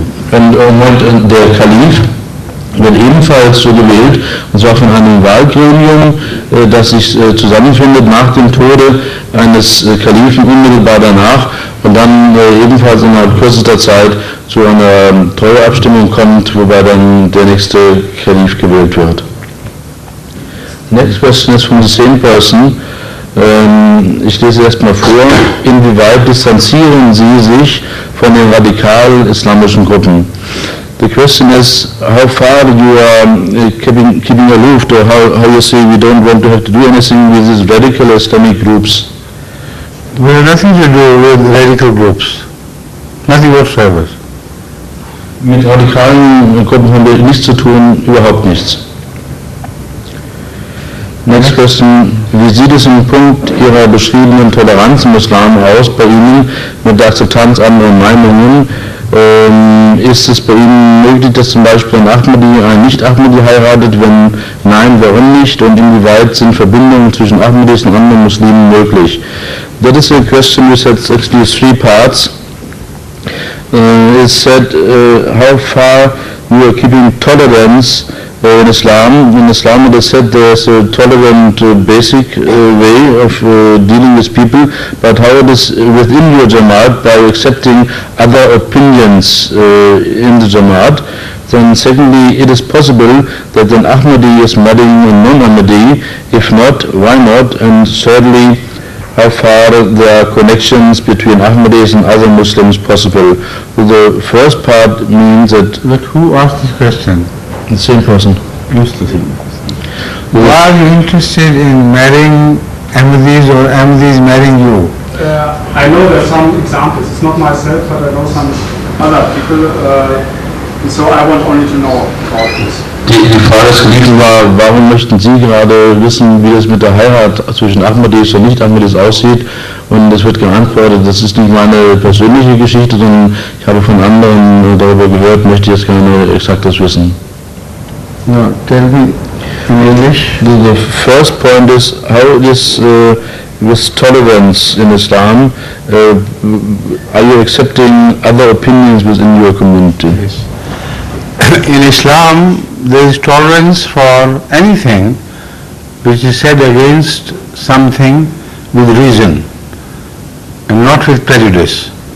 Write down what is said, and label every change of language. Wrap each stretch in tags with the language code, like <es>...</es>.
<de>Und der Kalif wird ebenfalls so gewählt, und zwar von einem Wahlgremium, das sich zusammenfindet nach dem Tode eines Kalifen unmittelbar danach und dann ebenfalls innerhalb kürzester Zeit zu einer Treueabstimmung kommt, wobei dann der nächste Kalif gewählt wird.</de> <en>Next question is from the same person.</en> <de>Ich lese erstmal vor. Inwieweit distanzieren Sie sich von den radikal-islamischen Gruppen?</de> <en>The question is how far you are keeping aloof, or how you say we don't want to have to do anything with these radical Islamic groups. We have nothing to do with radical groups, nothing whatsoever.</en> <de>Mit radikalen Gruppen haben wir nichts zu tun, überhaupt nichts.</de> <en>Next question.</en> <de>Wie sieht es im Punkt Ihrer beschriebenen Toleranz im Islam aus bei Ihnen mit der Akzeptanz anderer Meinungen? Ist es bei Ihnen möglich, dass zum Beispiel ein Ahmadi ein Nicht-Ahmadi heiratet? Wenn nein, warum nicht? Und inwieweit sind Verbindungen zwischen Ahmadis und anderen Muslimen möglich?</de> <en>That is a question which has actually three parts. It said how far you are keeping tolerance In Islam it is said there's a tolerant basic way of dealing with people, but how it is within your Jamaat by accepting other opinions in the Jamaat, then secondly it is possible that an Ahmadi is marrying a non-Ahmadi. If not, why not? And thirdly, how far there are connections between Ahmadis and other Muslims possible. The first part means that... But who asked this question? The same person. Why are you interested in marrying Ahmadis or Ahmadis marrying you? I know there are some examples. It's not myself, but I know some other people. So I want only to know about this.</en> <de>Die Frage des Geliebten war, warum möchten Sie gerade wissen, wie das mit der Heirat zwischen Ahmadis und Nicht-Ahmadis aussieht? Und es wird geantwortet, das ist nicht meine persönliche Geschichte, sondern ich habe von anderen darüber gehört, möchte jetzt gerne exaktes wissen.</de> <en>No, tell me in English. The first point is how it is with tolerance in Islam. Are you accepting other opinions within your community? Yes. In Islam, there is tolerance for anything which is said against something with reason and not with prejudice.</en>